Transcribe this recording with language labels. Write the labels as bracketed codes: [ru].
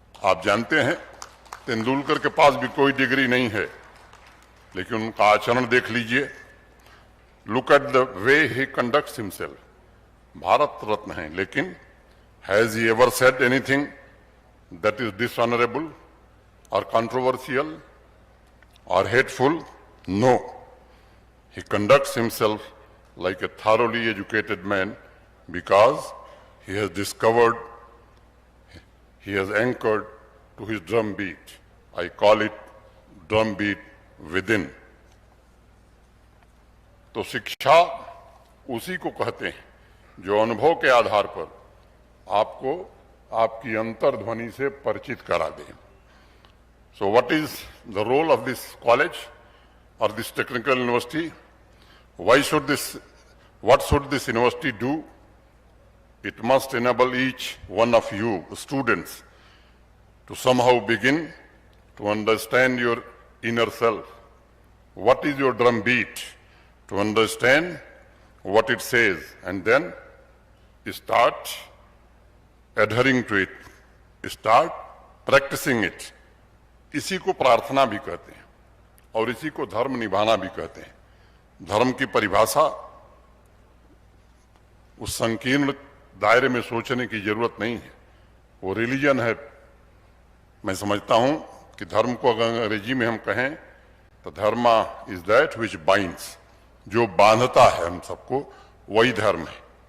[hi] आप जानते हैं तेंदुलकर के पास भी कोई डिग्री नहीं है, लेकिन उनका आचरण देख लीजिए। [en] Look at the way he conducts himself. [hi] Bharat Ratna है, लेकिन [en] Has he ever said anything that is dishonourable or controversial or hateful? No. He conducts himself like a thoroughly educated man because he has discovered, he has anchored to his drum beat. I call it drum beat within. [hi] तो शिक्षा उसी को कहते हैं जो अनुभव के आधार पर आपको आपकी अंतर्ध्वनि से परिचित करा दे। [en] So what is the role of this college or this technical university? What should this university do? It must enable each one of you students to somehow begin to understand your inner self. What is your drum beat? To understand what it says, and then start adhering to it, start practicing it. [hi] इसी को प्रार्थना भी कहते हैं, और इसी को धर्म निभाना भी कहते हैं। धर्म की परिभाषा उस संकीर्ण दायरे में सोचने की जरूरत नहीं है, वो रिलीजन है। मैं समझता हूं कि धर्म को अगर अंग्रेजी में हम कहें तो [en] dharma is that which binds, [hi] जो बांधता है हम सबको, वही धर्म है।